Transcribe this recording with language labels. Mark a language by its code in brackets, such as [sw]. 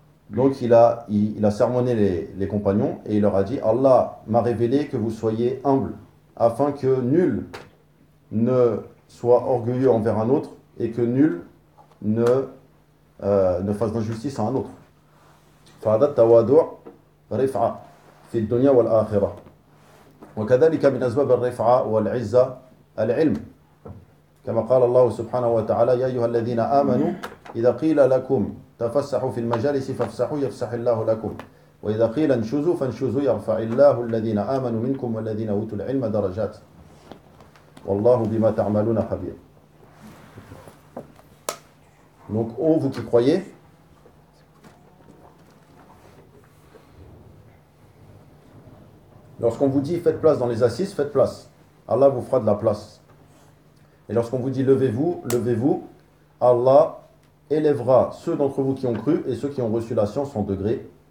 [fr] Donc il a sermonné les compagnons et il leur a dit « Allah m'a révélé que vous soyez humbles afin que nul ne soit orgueilleux envers un autre et que nul ne fasse d'injustice à un autre. [ar] فهذا التواضع رفعة في الدنيا والآخرة. وكذلك من أسباب الرفعة والعزة العلم. كما قال الله سبحانه وتعالى يا أيها الذين آمنوا إذا قيل لكم تفسحوا في المجالس فافسحوا يفسح الله لكم وإذا قيل انشزوا فانشزوا يرفع الله الذين آمنوا منكم والذين أوتوا العلم درجات والله بما تعملون خبير. [fr] Donc, oh, vous qui croyez, lorsqu'on vous dit faites place dans les assises, faites place. Allah vous fera de la place. Et lorsqu'on vous dit levez-vous, levez-vous, Allah élèvera ceux d'entre vous qui ont cru et ceux qui ont reçu la science en degré.